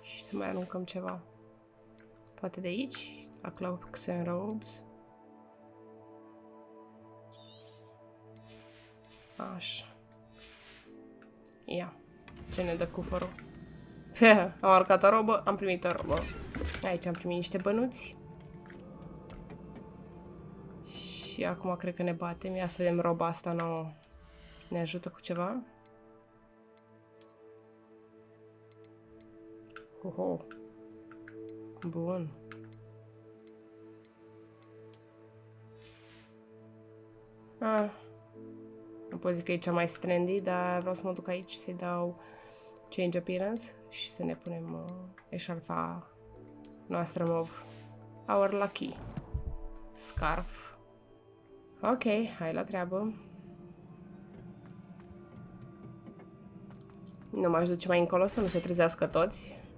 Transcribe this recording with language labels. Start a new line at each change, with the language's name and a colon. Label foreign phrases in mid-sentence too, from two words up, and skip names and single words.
Romanian: să mai aruncăm ceva. Poate de aici? La
English: cloaks and robes.
Romanian: Așa. Ia. Ce ne dă cufărul? Am aruncat o robă, am primit o robă. Aici am primit niște bănuți. Și acum cred că ne batem. Ia să vedem roba asta nouă. Ne ajută cu ceva? Oho. Bun. Nu pot zic că e cea mai trendy, dar vreau să mă duc aici să-i dau
English: change appearance
Romanian: și să ne punem eșarfa noastră mov.
English: Our lucky scarf.
Romanian: Ok, hai la treabă. Nu m-aș duce mai încolo să nu se trezească toți.